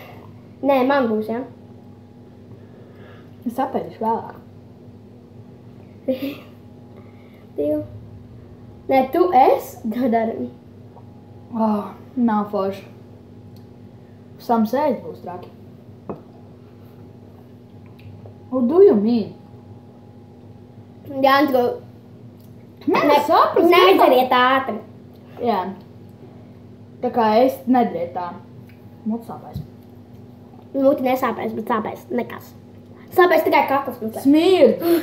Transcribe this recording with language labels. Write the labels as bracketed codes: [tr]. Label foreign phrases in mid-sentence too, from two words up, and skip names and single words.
[lv] Nē, man būs, jā. Es apēdīšu vēlāk. 2. Nē, tu dari. Nav forši. Sams ēst būs traki. [en] What do you mean? [lv] Jā, tu saprast. neizdariet ātri. Jā. Tā kā es nedariet tā. Mutu sāpēs. Muti nesāpēs, bet sāpēs nekas. Sāpēs tikai kaklas. Smird!